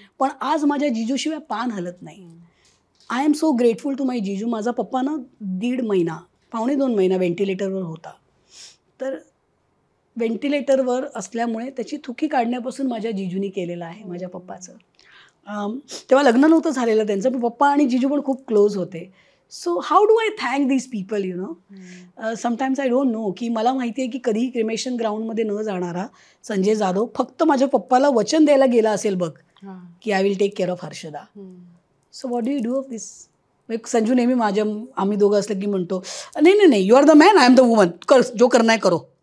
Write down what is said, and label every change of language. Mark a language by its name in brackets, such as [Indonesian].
[Marathi] पण आज माझ्या जिजूशिवाय पान हलत नाही. [English] I am so grateful to my jiju. [Marathi] माझा पप्पा ना 1.5 महिना, 1.25 महिना व्हेंटिलेटरवर होता. तर व्हेंटिलेटरवर असल्यामुळे त्याची थुकी काढण्यापासून माझ्या जिजूनी केलेलं आहे, माझ्या पप्पाचं. तेव्हा लग्न नव्हतं झालेलं त्यांचं, पण पप्पा आणि जिजू पण खूप क्लोज होते. [English] So how do I thank these people, you know. Sometimes I don't know, [Marathi] की मला माहिती आहे की कधीही क्रिमेशन ग्राउंडमध्ये न जाणारा संजय जाधव फक्त माझ्या पप्पाला वचन द्यायला गेला असेल बघ, की [English] I will take care of Harshada. So what do you do of this? [Marathi] संजू नेहमी आम्ही दोघं असलं की म्हणतो, नाही नाही नाही, [English] you are the man, I am the woman, [Marathi] कर जो करणार करो.